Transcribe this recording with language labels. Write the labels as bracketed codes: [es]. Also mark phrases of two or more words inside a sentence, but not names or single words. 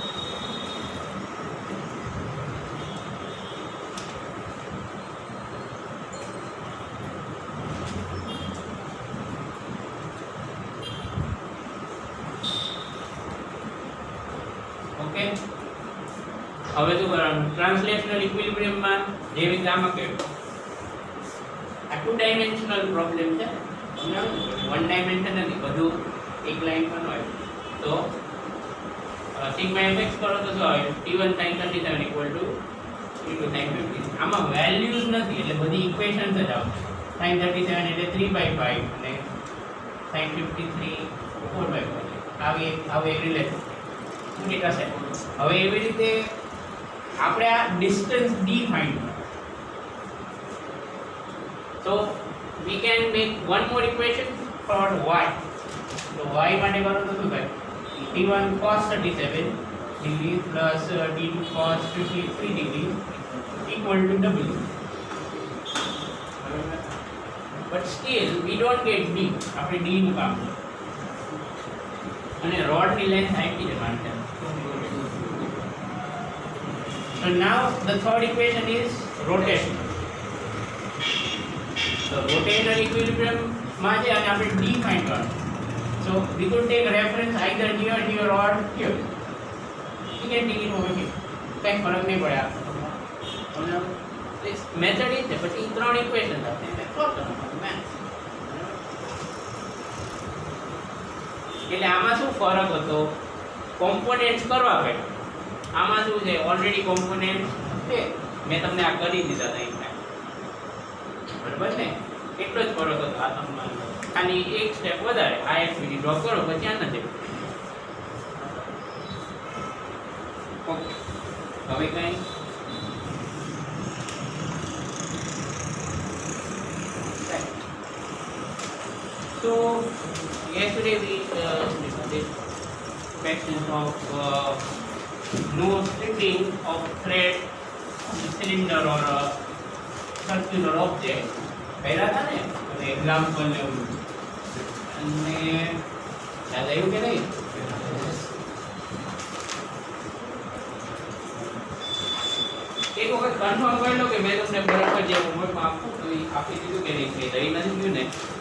[gu] ઓકે, હવે શું કરવાનું? [en] translational equilibriumમાં [gu] જેવી રીતે આમાં કહ્યું, આ [en] 2 dimensional problem [gu] છે, [en] one dimension [gu] નથી, બધું એક લાઈન પર હોય. તો સિગ્મા fx કરો તો શું આવે? [en] t1 sin 37 equal to t2 sin 50. [gu] આમાં વેલ્યુઝ નથી એટલે બધી ઇક્વેશન્સ જ આવશે. sin 37 એટલે 3/5 અને sin 53 4/5. આવી એક રિલેશન શું થશે. હવે એવી રીતે આપણે આ ડિસ્ટન્સ d ફાઇન્ડ કરો. [en] So we can make one more equation for y. [gu] So y માટે કરો તો શું થાય? [en] t1 cos 37 degree plus t2 cos 53 degree equal to w. But still we don't get d. [gu] આપણે d નું કામ છે અને રોડ ની લેન્થ આપી છે માટે. [en] So now the third equation is rotation. So rotational equilibrium [gu] માં છે અને આપણે d ફાઇન્ડ કરવાનું. [en] So we could take reference either here or here. You can take it over here. [gu] કંઈ ફરક નહીં પડે આપણને. મેથડ એ છે, પછી 3 ઇક્વેશન આપે એટલે સોલ્વ કરવાનું મેથ્સ. એટલે આમાં શું ફરક હતો? કોમ્પોનેન્ટ્સ કરવા પડે. આમાં શું છે? [en] already components [gu] છે, મેં તમને આ કરી દીધા હતા ઇનફેક્ટ, બરાબર ને? એટલો જ ફરક હતો. આ તમને ખાલી એક સ્ટેપ વધારે, આ [en] activity drop [gu] કરો પછી આ નથી. ઓકે, હવે કઈ [en] so yesterday we did questions of no stripping of thread on the cylinder or a circular object. [gu] પહેલા હતા ને એક્ઝામ્પલ ને એવું, અને યાદ આવ્યું કે નહીં? એક વખત કન્ફર્મ કરી લો કે મેં તમને બરાબર જે હોમવર્કમાં આપું તો એ આપી દીધું કે નહીં, કે દઈ નથી ગયું ને?